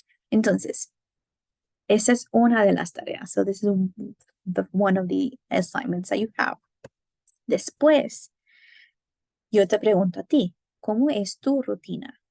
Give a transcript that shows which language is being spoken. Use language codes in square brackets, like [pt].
[es] Entonces, esa es una de las tareas. [en] So this is one of the assignments that you have. [es] Después, yo te pregunto a ti, ¿cómo es tu rutina?